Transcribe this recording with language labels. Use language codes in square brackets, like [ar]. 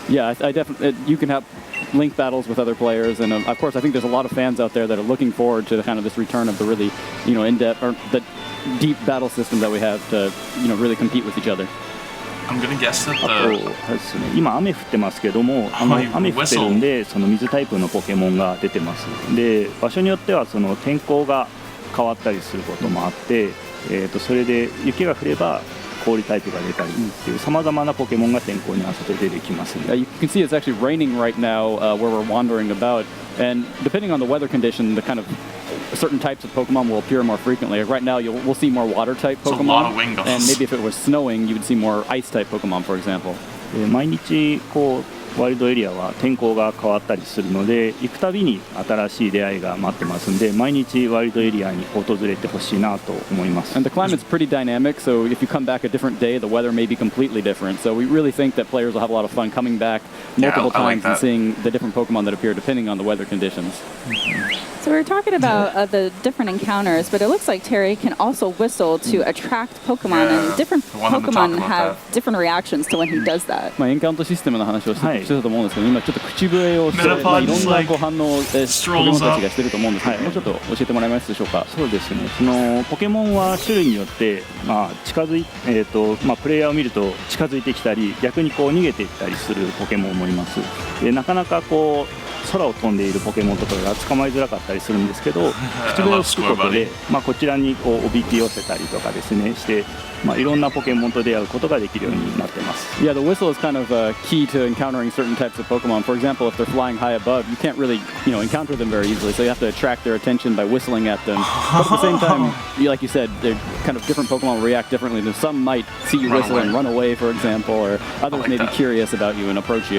[en] Yeah, I definitely you can have link battles with other players, and of course I think there's a lot of fans out there that are looking forward to kind of this return of the really in-depth or the deep battle system that we have to really compete with each other. I'm gonna guess that [ja] ですね、今雨降ってますけども、雨降ってるんでその水タイプのポケモンが出てます。で、場所によってはその天候が変わったりすることもあって、それで雪が降れば氷タイプが出たりっていう様々なポケモンが天候に合わせて出てきます。 [en] You can see it's actually raining right now where we're wandering about, and depending on the weather condition, the kind of certain types of Pokemon will appear more frequently. Right now, we'll see more water-type Pokemon, and maybe if it was snowing, you would see more ice-type Pokemon, for example. [ja] 毎日こうワイルドエリアは天候が変わったりするので、行くたびに新しい出会いが待ってますんで、毎日ワイルドエリアに訪れてほしいなと思います。 [en] And the climate's pretty dynamic, so if you come back a different day, the weather may be completely different. So we really think that players will have a lot of fun coming back multiple times and seeing the different Pokemon that appear depending on the weather conditions. So we were talking about the different encounters, but it looks like Terry can also whistle to attract Pokemon, and different Pokemon have different reactions to when he does that. [ja] エンカウントシステムの話をしてたと思うんですけど、今ちょっと口笛をして、いろんな反応をポケモンたちがしてると思うんですけど、もうちょっと教えてもらえますでしょうか。そうですね。そのポケモンは種類によって、近づいプレイヤーを見ると近づいてきたり、逆にこう逃げていったりするポケモンもいます。でなかなかこう空を飛んでいるポケモンとかが捕まえづらかったりするんですけど、口笛を吹くことで、こちらにこうおびき寄せたりとかですねして、いろんなポケモンと出会うことができるようになってます。 [en] Yeah, the whistle is kind of key to encountering certain types of Pokemon. For example, if they're flying high above, you can't really, encounter them very easily. So you have to attract their attention by whistling at them. But at the same time, like you said, they're kind of different Pokemon react differently. Some might see you whistle and run away, for example, or others may be curious about you and approach you.